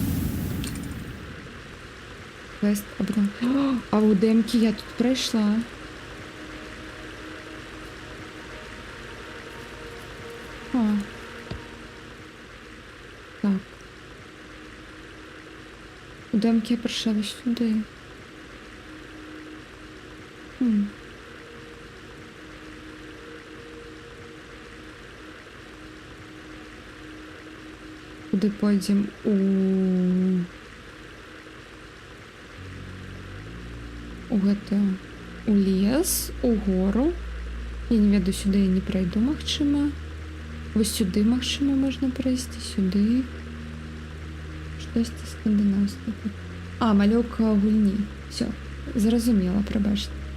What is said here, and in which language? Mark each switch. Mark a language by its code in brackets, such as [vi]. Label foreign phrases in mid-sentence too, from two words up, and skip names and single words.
[be] Квест, а у дэмкі я тут прайшла. Так. У дэмкі я прайшла вось сюди. Куди пойдзем? У лес, у гору. Я не ведаю, [uk] сюди я не пройду, [be] магчыма. Вось сюди, магчыма, можна пройсці, сюди. Штосьці скандынаўскае. Малёўка гульні. Все, зразумела, прабачце.